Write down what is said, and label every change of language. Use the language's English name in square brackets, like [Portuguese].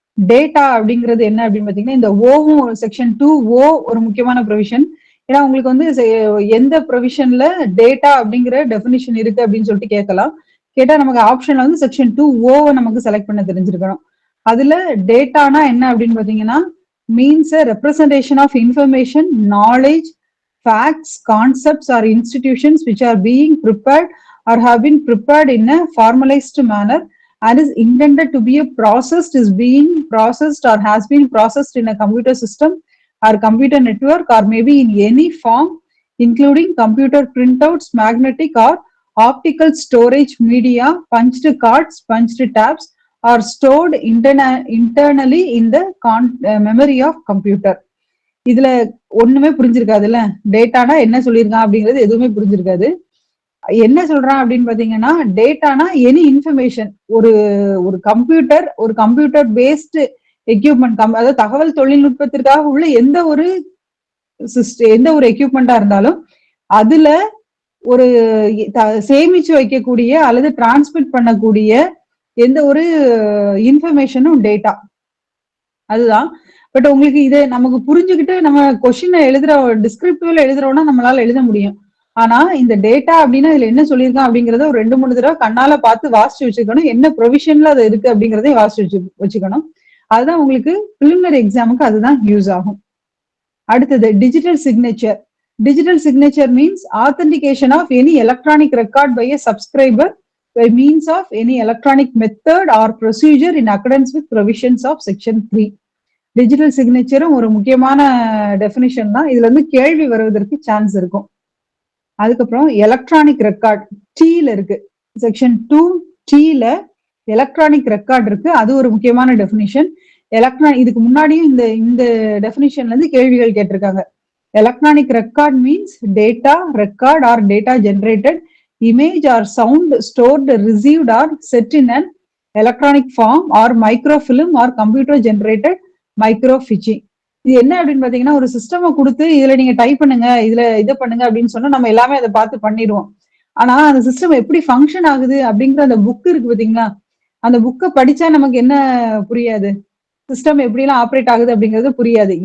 [Tamil] Data அப்படிங்கிறது என்ன அப்படின்னு பாத்தீங்கன்னா, இந்த ஓவும் செக்ஷன் 2O ஒரு முக்கியமான ப்ரொவிஷன். ஏன்னா உங்களுக்கு வந்து எந்த ப்ரொவிஷன்ல டேட்டா அப்படிங்கிற டெஃபினிஷன் இருக்கு அப்படின்னு சொல்லிட்டு கேட்கலாம். கேட்டா நமக்கு ஆப்ஷன்ல வந்து செக்ஷன் 2O நமக்கு செலக்ட் பண்ண தெரிஞ்சிருக்கணும். அதுல டேட்டானா என்ன அப்படின்னு பாத்தீங்கன்னா, [English] Means a representation of information, knowledge, facts, concepts or institutions which are being prepared or have been prepared in a formalized manner and is intended to be is being processed or has been processed in a computer system or computer network or maybe in any form including computer printouts, magnetic or optical storage media, punched cards, punched tabs or stored internally in the memory of computer. [Tamil] இதுல ஒண்ணுமே புரிஞ்சிருக்காதுல்ல, டேட்டானா என்ன சொல்லியிருக்கான் அப்படிங்கிறது எதுவுமே புரிஞ்சிருக்காது. என்ன சொல்றான் அப்படின்னு பாத்தீங்கன்னா, டேட்டானா எனி இன்ஃபர்மேஷன், ஒரு கம்ப்யூட்டர் பேஸ்டு எக்யூப்மெண்ட், அதாவது தகவல் தொழில்நுட்பத்திற்காக உள்ள எந்த ஒரு எக்யூப்மெண்டா இருந்தாலும் அதுல ஒரு சேமிச்சு வைக்கக்கூடிய அல்லது டிரான்ஸ்மிட் பண்ணக்கூடிய எந்த ஒரு இன்ஃபர்மேஷனும் டேட்டா. அதுதான் பட் உங்களுக்கு இது நமக்கு புரிஞ்சுக்கிட்டு நம்ம கொஸ்டின் எழுதுற டிஸ்கிரிப்டிவ்ல எழுதுறோம்னா நம்மளால எழுத முடியும். ஆனா இந்த டேட்டா அப்படின்னா இதுல என்ன சொல்லியிருக்கான் அப்படிங்கறத ஒரு 2-3 தடவை கண்ணால பார்த்து வாசிச்சு வச்சுக்கணும். என்ன ப்ரொவிஷன்ல அது இருக்கு அப்படிங்கறதையும் வாசிச்சு வச்சுக்கணும். அதுதான் உங்களுக்கு பிலிமினரி எக்ஸாமுக்கு அதுதான் யூஸ் ஆகும். அடுத்தது digital signature. [English] Digital signature means authentication of any electronic record by a subscriber by means of any electronic method or procedure in accordance with provisions of section 3. [Tamil] Digital சிக்னேச்சரும் ஒரு முக்கியமான டெஃபினிஷன் தான். இதுல இருந்து கேள்வி வருவதற்கு சான்ஸ் இருக்கும். அதுக்கப்புறம் எலக்ட்ரானிக் ரெக்கார்ட் டீல இருக்கு. செக்ஷன் 2T-ல எலக்ட்ரானிக் ரெக்கார்ட் இருக்கு. அது ஒரு முக்கியமான டெஃபினிஷன். இதுக்கு முன்னாடியும் இந்த டெஃபினிஷன்ல இருந்து கேள்விகள் கேட்டிருக்காங்க. [English] Electronic record means data record or data generated image or sound stored, received or set in an electronic form or microfilm or computer generated microfiche. [Tamil] இது என்ன அப்படின்னு பாத்தீங்கன்னா, ஒரு சிஸ்டம் கொடுத்து இதுல நீங்க டைப் பண்ணுங்க, இதுல இதை பண்ணுங்க அப்படின்னு சொன்னா நம்ம எல்லாமே அதை பார்த்து பண்ணிடுவோம். ஆனா அந்த சிஸ்டம் எப்படி ஃபங்க்ஷன் ஆகுது அப்படிங்கிற அந்த புக் இருக்கு பாத்தீங்களா, அந்த புக்கை படிச்சா நமக்கு என்ன புரியாது, சிஸ்டம் எப்படி எல்லாம் ஆப்ரேட் ஆகுது அப்படிங்கிறது புரியாது.